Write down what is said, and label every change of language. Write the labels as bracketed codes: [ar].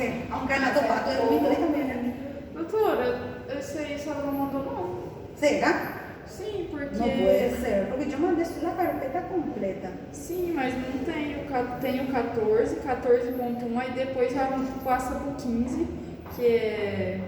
[pt] Aunque anatopato é 1 e 2 também, né? Doutora, esse aí a senhora não mandou não? Será? Sim, porque... [es] No puede ser, porque yo mandé la carpeta completa. [pt] Sim, mas não tem tem o 14, 14.1, aí depois já passa pro 15, que é...